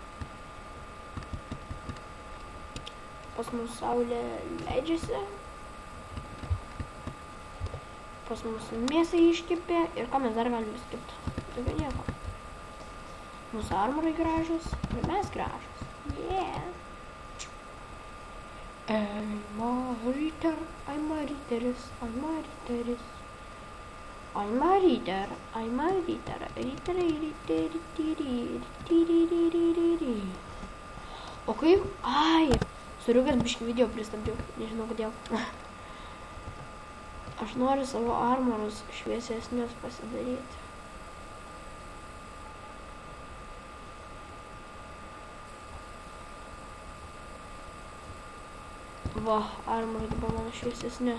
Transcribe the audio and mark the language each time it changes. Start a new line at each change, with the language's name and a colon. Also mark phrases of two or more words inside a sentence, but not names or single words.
Lithuanian: Pas mus saulė leidžiasi. Pas mus mėsą iškepė. Ir ką mes dar galime skipti? Daugiau nieko. Mūsų armorai gražus. Ir mes gražus.
English: Yeah. I'm a reader, I'm a readeris, I'm a readeris. I'm a reader, I'm a reader, reader.
Lithuanian: O kaip? Ai, suriukas biškį video pristabdžiau, nežinau kodėl. Aš noriu savo armorus šviesesnius pasidaryti. Va, armorai dabar mano šviesesnė.